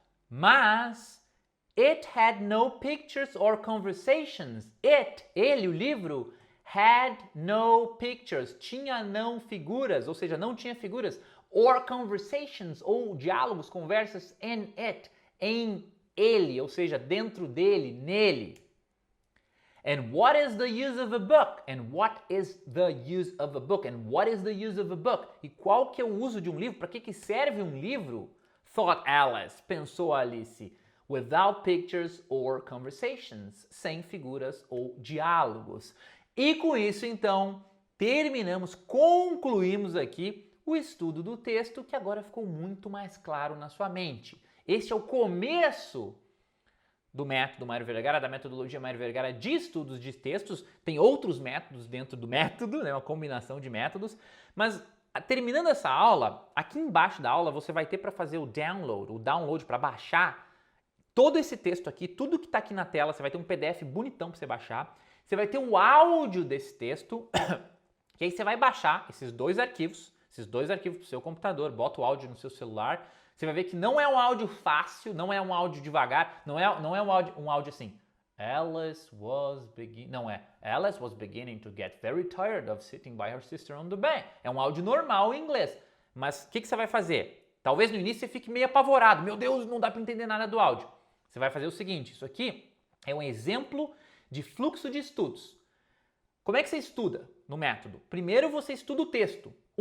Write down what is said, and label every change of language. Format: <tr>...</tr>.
<pt>Mas,</pt> <en>it had no pictures or conversations.</en> <pt>Ele, o livro,</pt> <en>had no pictures,</en> <pt>tinha não figuras, ou seja, não tinha figuras,</pt> <en>or conversations,</en> <pt>ou diálogos, conversas</pt> <en>in it,</en> <pt>em ele, ou seja, dentro dele, nele.</pt> <en>And what is the use of a book? And what is the use of a book? And what is the use of a book?</en> <pt>E qual que é o uso de um livro? Para que serve um livro?</pt> <en>Thought Alice,</en> <pt>pensou Alice. Without pictures or conversations, sem figuras ou diálogos. E com isso, então, concluímos aqui o estudo do texto, que agora ficou muito mais claro na sua mente. Este é o começo do método Mário Vergara, da metodologia Mário Vergara de estudos de textos. Tem outros métodos dentro do método, né? Uma combinação de métodos. Mas, terminando essa aula, aqui embaixo da aula você vai ter para fazer o download para baixar todo esse texto aqui, tudo que está aqui na tela. Você vai ter um PDF bonitão para você baixar. Você vai ter o áudio desse texto, e aí você vai baixar esses dois arquivos para o seu computador, bota o áudio no seu celular. Você vai ver que não é um áudio fácil, não é um áudio devagar, não é um áudio assim.</pt> <en>Alice was beginning to get very tired of sitting by her sister on the bank.</en> <pt>É um áudio normal em inglês. Mas o que você vai fazer? Talvez no início você fique meio apavorado. Meu Deus, não dá para entender nada do áudio. Você vai fazer o seguinte, isso aqui é um exemplo de fluxo de estudos. Como é que você estuda no método? Primeiro você estuda o texto.</pt>